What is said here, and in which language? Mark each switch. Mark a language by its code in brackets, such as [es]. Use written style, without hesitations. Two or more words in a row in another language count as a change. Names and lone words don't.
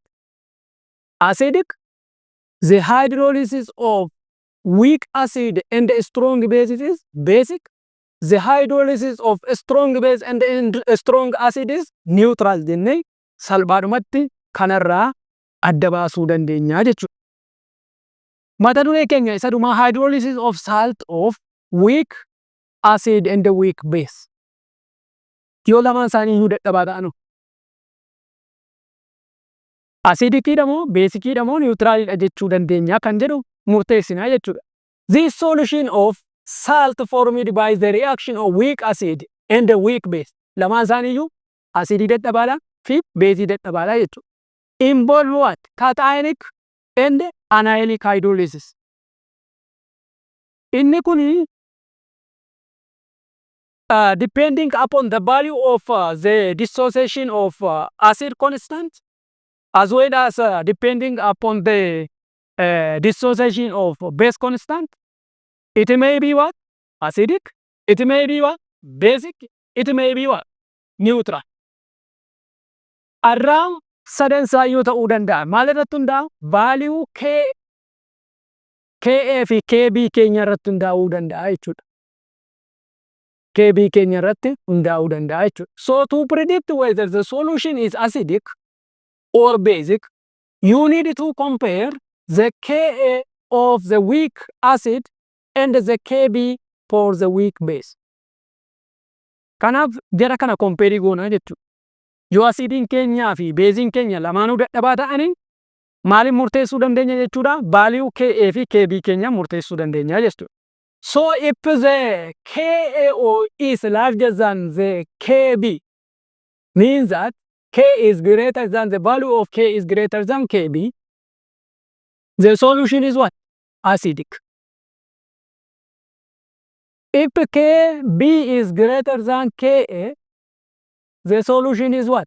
[en] Acidic. The hydrolysis of weak acid and a strong basis is basic. The hydrolysis of a strong base and a strong acid is neutral [om] jennee salphaadhumatti kanarraa adda baasuu dandeenya jechuudha. Mata duree keenya isa dhumaa [en] hydrolysis of salt of weak acid and a weak base. [om] Yoo lamaan isaanii iyyuu dadhabaa ta'anu. Asidikiidha moo beesikiidha moo niwutiraalidha jechuu dandeenya kan jedhu murteessinaa jechuudha. [en] This solution of salt formed by the reaction of weak acid and a weak base. [om] Lamaan isaanii iyyuu asidii dadhabaadha fi beesii dadhabaadha jechuudha. [en] Involve what? Cationic and anionic hydrolysis. [om] Inni kuni [en] depending upon the value of the dissociation of acid constant as well as depending upon the dissociation of base constant, it may be what? Acidic. It may be what? Basic. It may be what? Neutral. [om] Around sadan isaa yoo ta'uu danda'a. Maal irratti hundaa'a? Value Ka fi Kb keenya irratti hundaa'uu danda'a jechuudha. Kb keenya irratti hundaa'uu danda'a jechuudha. [en] So to predict whether the solution is acidic or basic, you need to compare the Ka of the weak acid and the Kb for the weak base. [om] Kanaaf jara kana compare goona jechuudha. Yoo asidiin keenyaa fi beeziin keenya lamaanuu dadhabaa ta'anii maaliin murteessuu dandeenya jechuudha? Value Ka fi Kb keenya murteessuu dandeenya jechuudha. [en] So if the Ka is larger than the Kb, means that K is greater than the value of K is greater than Kb, the solution is what? Acidic. If Kb is greater than Ka, the solution is what?